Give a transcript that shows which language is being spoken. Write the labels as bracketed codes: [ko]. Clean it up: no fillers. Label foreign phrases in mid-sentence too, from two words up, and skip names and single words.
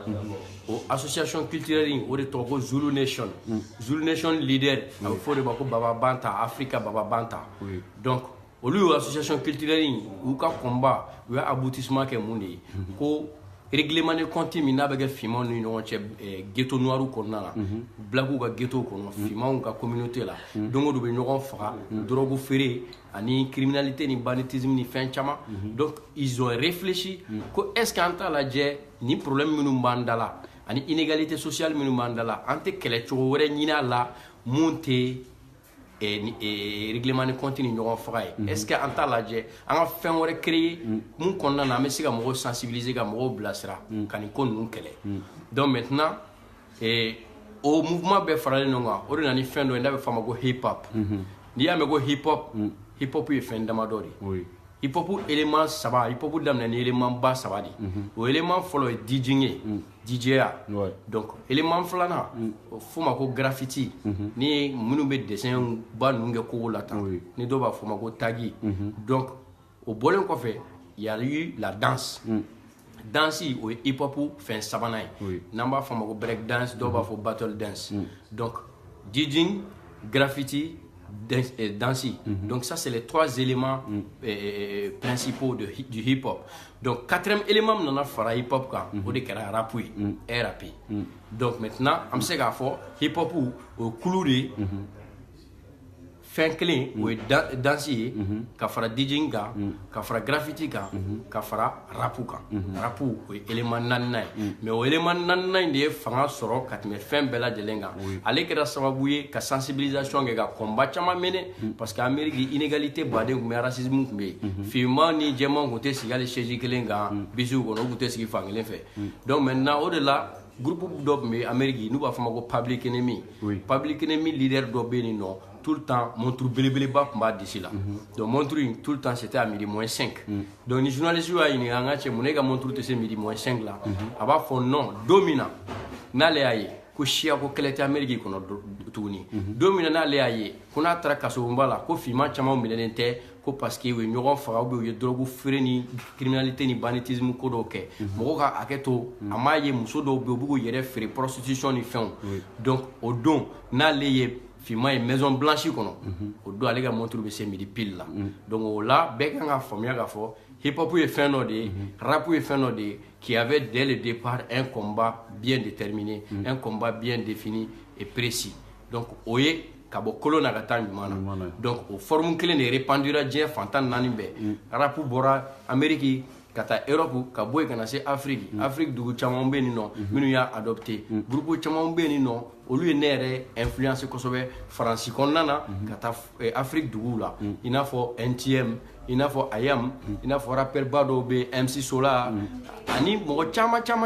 [bm] o [fr] association culturelle [bm] in o de tɔgɔ ko Zulu Nation leader a bɛ fɔ o de ma ko Baba Banta Africa Baba Banta donc olu [fr] association culturelle ou [bm] ka combat ou aboutissement ke mun de ko [fr] règlement de compte [bm] min n'a bɛ kɛ finmanw ni ɲɔgɔn cɛ [fr] ghetto noir [bm] kɔnɔna la blaguw ka ghetto kɔnɔ finmanw ka communauté la don o don bɛ ɲɔgɔn faga drogue feere ani criminalité ni banditisme ni fɛn caman [fr] donc ils ont réfléchi [bm] ko [fr] est ce que [bm] an t'a lajɛ ni problème minnu b'an da la ani [fr] inégalité sociale [bm] minnu b'an da la an tɛ kɛlɛcogo wɛrɛ ɲini a la mun tɛ [fr] règlement de compte [bm] ni ɲɔgɔn faga ye [fr] est ce que [bm] an t'a lajɛ an ka fɛn wɛrɛ créer mun kɔnɔna na an bɛ se ka mɔgɔw sensibiliser ka mɔgɔw bilasira ka nin ko ninnu kɛlɛ [fr] donc maintenant [bm] o mouvement bɛɛ faralen ɲɔgɔn kan o de nana ni fɛn dɔ ye n'a bɛ fɔ a ma ko hip hop n'i y'a mɛn ko hip hop ye fɛn damadɔ de ye hip hop élément saba hip hop daminɛ ni élément ba saba de o élément fɔlɔ ye DJing ye DJya donc élément filanan f'o ma ko graffiti ni minnu bɛ dessin ba ninnu kɛ kogo la tan ni dɔw b'a fɔ ma ko tagi donc o bɔlen kɔfɛ [fr] il y a eu la danse danse [bm] o ye hip hop fɛn sabanan ye n'an b'a fɔ ma ko [en] break dance [bm] dɔw b'a fɔ [en] battle dance [bm] donc DJing graffiti danse [fr] donc ça c'est les trois éléments principaux du hip hop donc quatrième élément [bm] nana fara hip hop kan o de kɛra rap ye RAP donc maintenant an bɛ se k'a fɔ hip hop o kulu de fɛn kelen o ye danse ye ka fara DJing kan ka fara graffiti kan ka fara rapu kan rapu o ye élément naaninan ye mais o élément naaninan in de ye fanga sɔrɔ ka tɛmɛ fɛn bɛɛ lajɛlen kan ale kɛra sababu ye ka sensibilisation kɛ ka combat caman mene [fr] parce que [bm] Amérique inégalité baden tun bɛ racisme tun bɛ yen finman ni jɛmanw tun tɛ sigi hali chaise kelen kan bisiw kɔnɔ u tun tɛ sigi fan kelen fɛ donc maintenant o de la groupe dɔ tun bɛ Amérique n'u b'a fɔ ma ko Public Enemy Public Enemy leader dɔ bɛ yen nɔ [fr] tout le temps [bm] montre belebeleba tun b'a disi la donc montre in [fr] tout le temps c'était à midi moins 5 [bm] donc ni journaliste y'a ɲininka an ka cɛ mun ne ka montre tɛ se [fr] midi moins 5 [bm] la a b'a fɔ non don min na n'ale y'a ye ko siya ko kɛlɛ tɛ Amérique kɔnɔ tuguni don min na n'ale y'a ye ko n'a taara kasobonba la ko finman caman minɛlen tɛ ko [fr] parce que [bm] u ye ɲɔgɔn faga ou bien u ye drogue feere ni criminalité ni banditisme ko dɔw kɛ mɔgɔw ka hakɛ to a m'a ye muso dɔw bɛ yen u b'u k'u yɛrɛ feere prostitution ni fɛnw donc o don n'ale ye finman ye [fr] maison blanche [bm] kɔnɔ o don ale ka montre bɛ se [fr] midi pile [bm] la donc o la bɛɛ kan ka faamuya k'a fɔ hip hop ye fɛn dɔ de ye rap ye fɛn dɔ de ye [fr] qui avait dès le départ un combat bien déterminé un combat bien défini et précis [bm] donc o ye ka bɔ kolon na ka taa ɲuman na donc o forme kelen de répandira diɲɛ fantan naani bɛɛ rap bɔra Amérique ka taa Europe ka bɔ yen ka na se Afrique Afrique dugu caman bɛ yen nɔ minnu y'a adopté groupe caman bɛ yen nɔ olu ye ne yɛrɛ influence kosɛbɛ Faransi kɔnɔna na ka taa Afrique duguw la i n'a fɔ NTM i n'a fɔ Ayam i n'a fɔ rappeur ba dɔw bɛ MC Sola ani mɔgɔ caman